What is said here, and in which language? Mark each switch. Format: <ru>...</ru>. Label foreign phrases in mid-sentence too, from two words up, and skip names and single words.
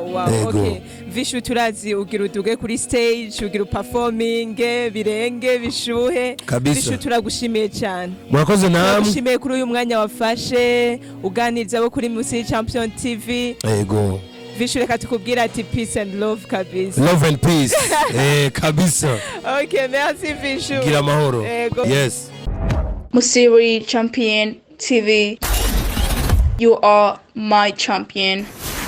<en>Okay.</en> <rw>Vichou turazi ugira uduge kuri stage ugira performing birenge bishuhe. Vichou turagushimiye cyane. Murakoze namwe. Turagushimiye kuri uyu mwanya wafashe uganiriza abo kuri Musi Champion TV. Yego. Vichou reka tukubwira ati</rw> <en>peace and love</en> <rw>kabisa.</rw> <en>Love and peace.</en> <rw>Kabisa.</rw> <en>Okay, merci Vichou.</en> <rw>Gira amahoro. Yes.</rw> <en>Musi Champion TV, you are my champion.</en>